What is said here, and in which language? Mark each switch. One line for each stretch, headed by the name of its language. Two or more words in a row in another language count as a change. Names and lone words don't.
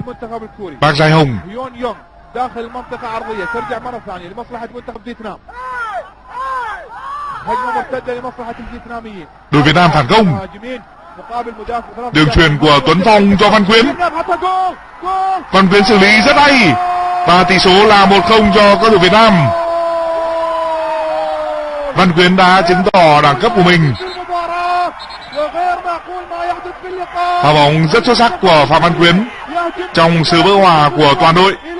Arabic: Park Jae-hong. داخل المنطقة عرضية ترجع مرة ثانية لمصلحة منتخب فيتنام. هجمة مرتدة لمصلحة الفيتناميين.
Vietnamese: Đội Việt Nam phản công. Đường chuyền của Tuấn Phong cho Văn Quyến. Văn Quyến xử lý rất hay và tỷ số là 1-0 cho các đội Việt Nam. Văn Quyến đã chứng tỏ đẳng cấp của mình. Pha bóng rất xuất sắc của Phạm Văn Quyến trong sự vỡ hòa của toàn đội.